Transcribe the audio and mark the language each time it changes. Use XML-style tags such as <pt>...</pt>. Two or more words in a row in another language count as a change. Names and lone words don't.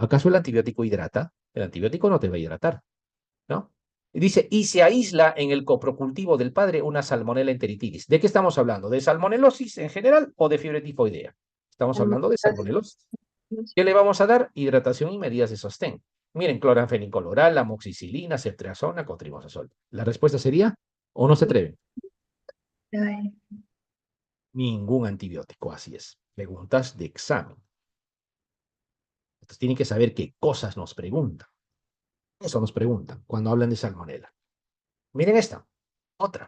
<es>¿Acaso el antibiótico hidrata? El antibiótico no te va a hidratar, ¿no? Y dice, y se aísla en el coprocultivo del padre una salmonela enteritis. ¿De qué estamos hablando? ¿De salmonelosis en general o de fiebre tifoidea? Estamos hablando de salmonelosis. ¿Qué le vamos a dar? Hidratación y medidas de sostén. Miren, cloranfenicol oral, amoxicilina, ceftriaxona, cotrimoxazol. La respuesta sería, ¿o no se atreven? Ningún antibiótico, así es. Preguntas de examen. Entonces tienen que saber qué cosas nos preguntan. Eso nos preguntan cuando hablan de salmonela. Miren esta, otra.</es>